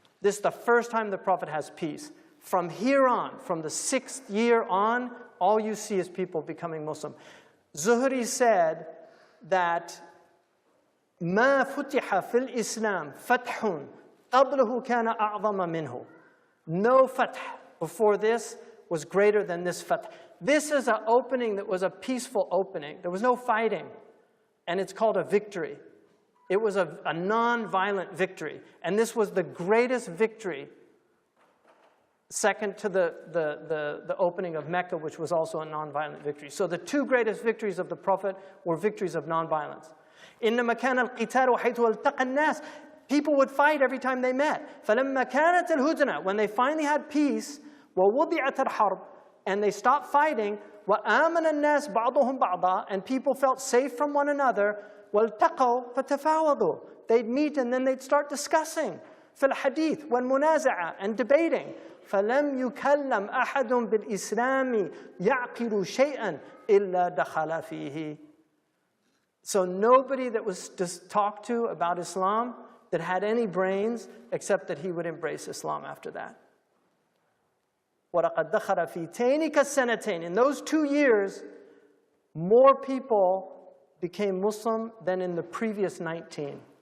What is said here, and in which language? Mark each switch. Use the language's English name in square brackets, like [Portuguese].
[English] This is the first time the Prophet has peace. From here on, from the 6th year on, all you see is people becoming Muslim. Zuhri said that [Arabic] ما فتح في الإسلام فتح قبله كان أعظم منه. [English] No fath before this was greater than this fath. This is an opening that was a peaceful opening. There was no fighting, and it's called a victory. It was a non-violent victory, and this was the greatest victory, second to the opening of Mecca, which was also a non-violent victory. So the two greatest victories of the Prophet were victories of non-violence. [Arabic] إنما كان القتال حيث التقى الناس. [English] People would fight every time they met. [Arabic] فلما كانت الهدنة, [English] when they finally had peace, [Arabic] ووضعت الحرب, [English] and they stopped fighting, [Arabic] وآمن الناس بعضهم بعضا, [English] and people felt safe from one another, [Arabic] والتقوا فتفاوضوا. [English] They'd meet and then they'd start discussing. [Arabic] في الحديث والمنازعة, [English] and debating. [Arabic] فلم يكلم أحد بالإسلام يعقل شيئا إلا دخل فيه. [English] So nobody that was just talked to about Islam that had any brains, except that he would embrace Islam after that. [Arabic] وَلَقَدْ دَخَلَ فِي تَيْنِكَ السَّنَتَيْنِ. [English] In those 2 years, more people became Muslim than in the previous 19.